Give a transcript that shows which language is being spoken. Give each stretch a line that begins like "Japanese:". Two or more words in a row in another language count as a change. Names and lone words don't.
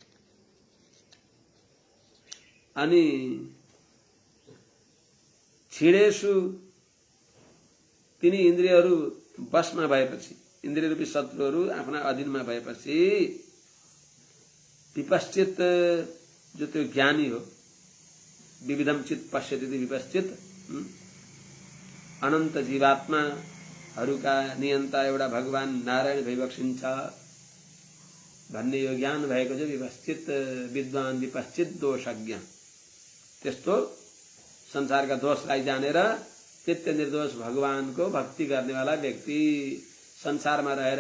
Nepali: अनि क्षीणेषु तिनी इन्द्रियहरू बसमा भएपछि, इन्द्रिय रूपी शत्रुहरू आफ्ना अधीनमा भएपछि विपश्चित जो त्यो ज्ञानी हो,
Sanskrit: विविधम चित पश्यति विपश्चित,
Nepali: अनन्त जीवात्माहरूका नियन्ता एउटा भगवान नारायण भइबक्सिन्छ भन्ने यो ज्ञान भएको चाहिँ विपश्चित विद्वान विपश्चित दोषज्ञ। त्यस्तो संसारका दोषलाई जानेर नित्य निर्दोष भगवानको भक्ति गर्नेवाला व्यक्ति संसारमा रहेर